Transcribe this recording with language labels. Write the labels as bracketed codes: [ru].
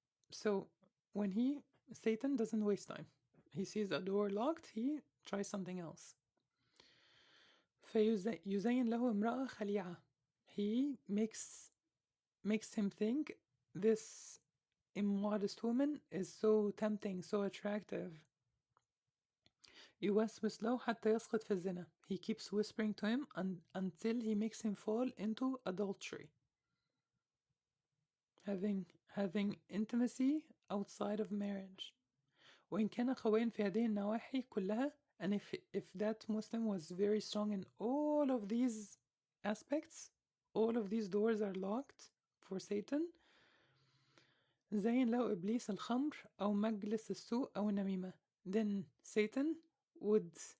[en] So when Satan doesn't waste time. He sees a door locked, he tries something else. [ar] فيزين له امرأة خليعة. [en] He makes him think this immodest woman is so tempting, so attractive. [ar] يوسوس له حتى يسقط في الزنا. [en] He keeps whispering to him until he makes him fall into adultery. Having intimacy outside of marriage. [ar] وإن كان قويا في هذه النواحي كلها, [en] and if that Muslim was very strong in all of these aspects, all of these doors are locked for Satan, [ar] زين له إبليس الخمر أو مجلس السوء أو النميمة, [en] then Satan would